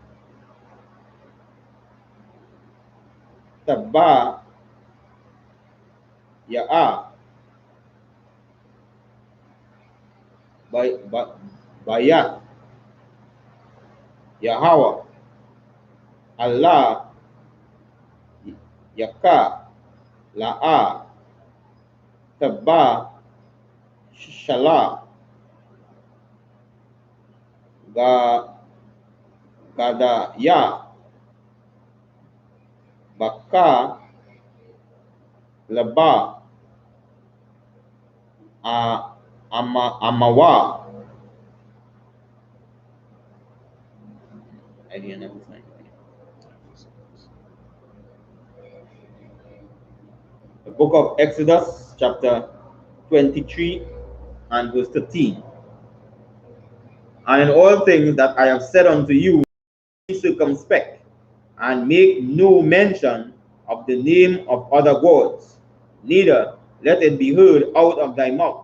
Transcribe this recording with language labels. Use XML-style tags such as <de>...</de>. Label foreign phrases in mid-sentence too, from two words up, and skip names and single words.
<en>taba ya'a bayat Yahweh Allah yaka la'a taba shala gadaya baka laba amawa. I didn't understand. The book of Exodus chapter 23 and verse 13. And in all things that I have said unto you, be circumspect, and make no mention of the name of other gods, neither let it be heard out of thy mouth.</en>